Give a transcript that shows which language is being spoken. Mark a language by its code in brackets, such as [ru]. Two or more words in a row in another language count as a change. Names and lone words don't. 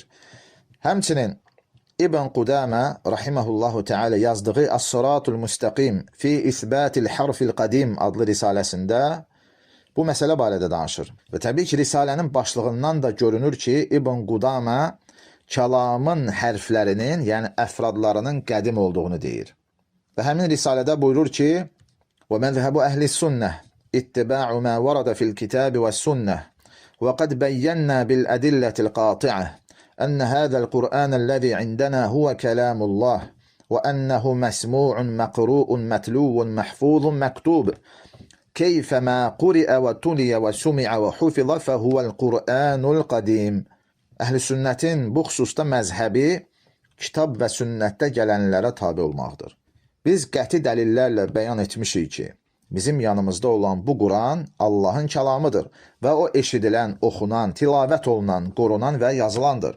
[az] Həmçinin İbn Qudamə rahiməhullahu teala yazdığı As-Siratul Müstəqim fi İsbatil Harfil Qadim adlı risaləsində bu məsələ barədə danışır. Və təbii ki, risalənin başlığından da görünür ki, İbn Qudamə kəlamın hərflərinin, yəni əfradlarının qədim olduğunu deyir. Və həmin risalədə buyurur ki, [ar] وَمَذْهَبُ أَهْلِ السُنَّةِ اتِّبَاعُ مَا وَرَدَ فِي الْكِتَابِ وَالسُنَّةِ وَقَدْ بَيَّنَّا بِالْأَدِلَّةِ الْقَاطِعَةِ أَنَّ هَذَا الْقُرْآنَ الَّذِي عِنْدَنَا هُوَ كَلَامُ اللَّهِ وَأَنَّهُ مَسْمُوعٌ مَقْرُوءٌ مَتْلُوٌ مَحْفُوظٌ مَكْتُوبٌ كَيْفَمَا قُرِئَ وَتُلِيَ وَسُمِعَ وَحُفِظَ فَهُوَ الْقُرْآنُ الْقَدِيمُ. [az] Əhl-i sünnətin bu xüsusda məzhəbi kitab və sünnətdə gələnlərə tabi olmaqdır. Biz qəti dəlillərlə bəyan etmişik ki, bizim yanımızda olan bu Quran Allahın kəlamıdır və o eşidilən, oxunan, tilavət olunan, qorunan və yazılandır.